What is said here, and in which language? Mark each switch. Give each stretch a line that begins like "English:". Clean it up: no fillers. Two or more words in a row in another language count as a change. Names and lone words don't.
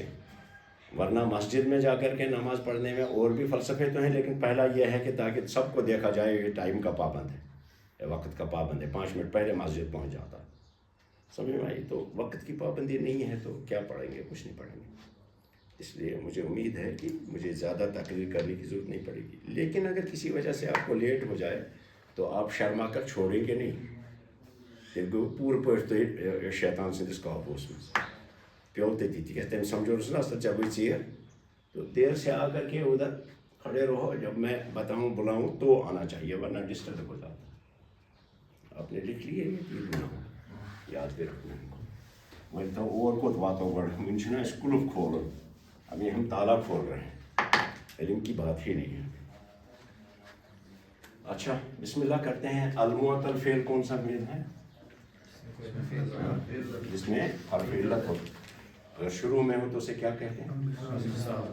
Urdu: ورنہ مسجد میں جا کر کے نماز پڑھنے میں اور بھی فلسفے تو ہیں، لیکن پہلا یہ ہے کہ تاکہ سب کو دیکھا جائے یہ ٹائم کا پابند ہے، وقت کا پابند ہے، 5 منٹ پہلے مسجد پہنچ جاتا. سمجھ میں آئی؟ تو وقت کی پابندی نہیں ہے تو کیا پڑھیں گے؟ کچھ نہیں پڑھیں گے. اس لیے مجھے امید ہے کہ مجھے زیادہ تقریر کرنے کی ضرورت نہیں پڑے گی. لیکن اگر کسی وجہ سے آپ کو لیٹ ہو جائے تو آپ شرما کر چھوڑیں گے نہیں.
Kashmiri: تیٚلہِ گوٚو پوٗرٕ پٲٹھۍ تُہۍ شیطان سٕنٛدِس قابوٗوس منٛز. پیٚو تٔتی تِکیٛازِ تٔمۍ سمجھونَس نا ژےٚ گٔے ژیر.
Urdu: تو دیر سے آ کر کے ادھر کھڑے رہو, جب میں بتاؤں بلاؤں تو آنا چاہیے, ورنہ ڈسٹرب ہو جاتا. آپ نے لکھ لیے یہ تین نہ ہو, یاد بھی رکھنا ہے.
Kashmiri: وۄنۍ تو اور کوٚت واتو گۄڈٕ, وٕنۍ چھُنہ اَسہِ کُلُف کھولُن,
Urdu: ابھی ہم تالا کھول رہے ہیں, علم کی بات ہی نہیں ہے. اچھا بسم اللہ کرتے ہیں. المعطل فعل کون سا فعل ہے جس میں حرف علت ہو؟ اگر شروع میں ہو تو اسے کیا کہتے ہیں؟